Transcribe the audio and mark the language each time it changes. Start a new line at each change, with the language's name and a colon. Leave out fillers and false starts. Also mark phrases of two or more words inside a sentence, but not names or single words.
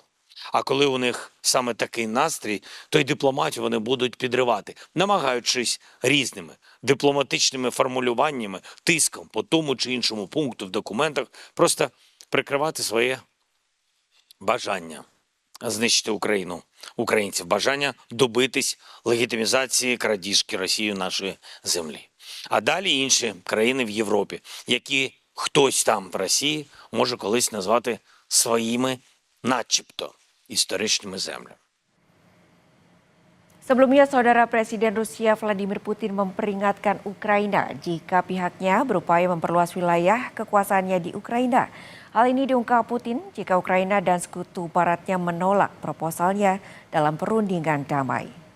Ukrainian: А коли у них саме такий настрій, то й дипломатію вони будуть підривати, намагаючись різними дипломатичними формулюваннями, тиском по тому чи іншому пункту в документах просто прикривати своє бажання знищити Україну, українців, бажання добитись легітимізації крадіжки Росією нашої землі. А далі інші країни в Європі, які хтось там в Росії може колись назвати своїми начебто історичними землями.
Indonesian: Sebelumnya, Saudara Presiden Rusia Vladimir Putin memperingatkan Ukraina jika pihaknya berupaya memperluas wilayah kekuasaannya di Ukraina. Hal ini diungkap Putin jika Ukraina dan sekutu baratnya menolak proposalnya dalam perundingan damai.